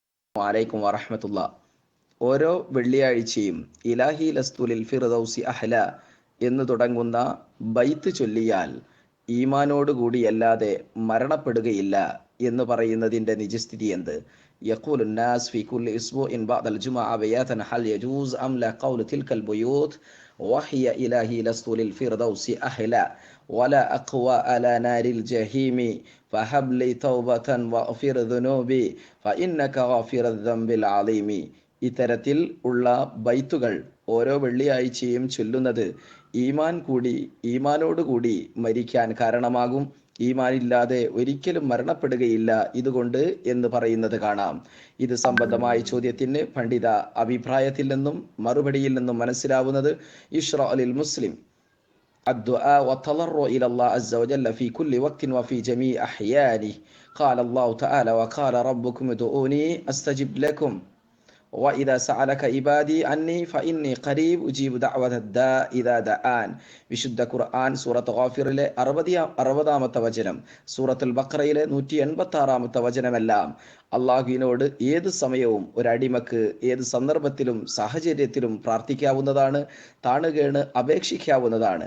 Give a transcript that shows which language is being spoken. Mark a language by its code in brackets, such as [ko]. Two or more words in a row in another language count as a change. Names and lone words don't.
[ar] وعليكم ورحمة الله. [ml] ഓരോ വെള്ളിയാഴ്ചയും [ar] إلهي لست للفردوس أهلا [ml] എന്ന് തുടങ്ങുന്ന ബൈത്ത് ചൊല്ലിയാൽ ഈമാനോടുകൂടിയല്ലാതെ മരണപ്പെടുകയില്ല എന്ന് പറയുന്നതിൻ്റെ നിജസ്ഥിതി എന്ത്? [ar] യഖൂലു الناس في كل اسبوع بعد الجمعة بياتا هل يجوز ام لا قول تلك البيوت وهي الهي لست للفردوس اهلا ولا اقوى على نار الجحيم فهب لي توبة واغفر ذنوبي فإنك غافر الذنب العظيم. [ml] ഇത്തരത്തിൽ ഉള്ള ബൈത്തുകൾ ഓരോ വെള്ളിയാഴ്ചയും ചൊല്ലുന്നത് ഈമാനോടുകൂടി മരിക്കാൻ കാരണമാകും. ഈമാനില്ലാതെ ഒരിക്കലും മരണപ്പെടുകയില്ല ഇതുകൊണ്ട് എന്ന് പറയുന്നത് കാണാം. ഇത് സംബന്ധമായ ചോദ്യത്തിന് പണ്ഡിത അഭിപ്രായത്തിൽ നിന്നും മറുപടിയിൽ നിന്നും മനസ്സിലാവുന്നത് [ar] يشرع للمسلم الدعاء والتضرع إلى الله عز وجل في كل وقت وفي جميع أحيانه. قال الله تعالى وقال ربكم ادعوني أستجب لكم وإذا سألك عبادي عني فإني قريب أجيب دعوة الداء إذا دعان. [ml] വിശുദ്ധ ഖുർആൻ സൂറത്ത് ഗാഫിറിലെ 60-ാമത്തെ വചനം, സൂറത്തുൽ ബഖറയിലെ 186-ാമത്തെ വചനമെല്ലാം അള്ളാഹുവിനോട് ഏത് സമയവും ഒരടിമക്ക് ഏത് സന്ദർഭത്തിലും സാഹചര്യത്തിലും പ്രാർത്ഥിക്കാവുന്നതാണ്, താണുകേണ് അപേക്ഷിക്കാവുന്നതാണ്.